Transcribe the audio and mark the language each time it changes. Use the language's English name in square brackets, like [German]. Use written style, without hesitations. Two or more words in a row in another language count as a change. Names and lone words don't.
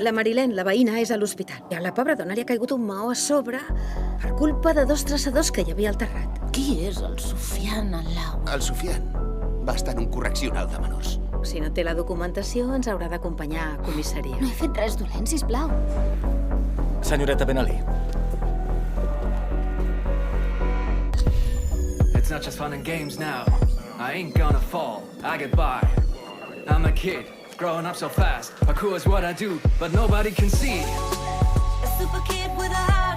[Catalan] La Marilyn, la veïna, és a l'hospital. I a la pobra dona li ha caigut un maó a sobre per culpa de 2 traçadors que hi havia al terrat. Qui és el Sofian al lau? El Sofian va estar en un correccional de menors. Si no té la documentació, ens haurà d'acompanyar a comissaria. No he fet res dolent, sisplau. Senyoreta Ben Ali. [English] It's not just fun and games now. I ain't gonna fall. I get by. I'm a kid, growing up so fast. Cool is what I do, but nobody can see. A super kid with a